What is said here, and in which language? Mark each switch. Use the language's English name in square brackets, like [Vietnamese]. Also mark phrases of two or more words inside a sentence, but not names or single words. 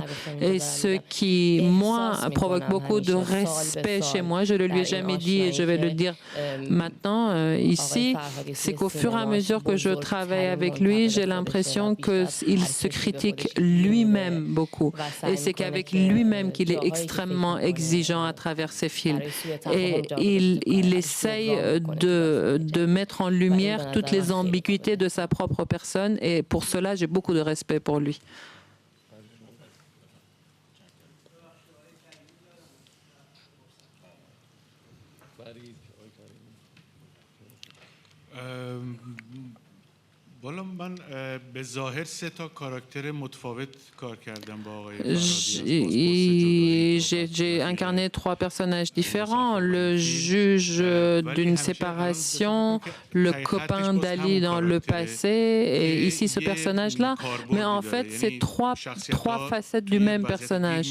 [French] Et ce qui, moi, provoque beaucoup de respect chez moi, je ne le lui ai jamais dit et je vais le dire maintenant ici, c'est qu'au fur et à mesure que je travaille avec lui, j'ai l'impression qu'il se critique lui-même beaucoup. Et c'est qu'avec lui-même qu'il est extrêmement exigeant à travers ses films. Et il essaye de mettre en lumière toutes les ambiguïtés de sa propre personne et pour cela, j'ai beaucoup de respect pour lui. [Persian] والا من به ظاهر سه تا کاراکتر متفاوت کار کردم با آقای [French] J'ai incarné 3 personnages différents, le juge d'une séparation, le copain d'Ali dans le passé et ici ce personnage-là. Mais en fait, c'est trois facettes du même personnage.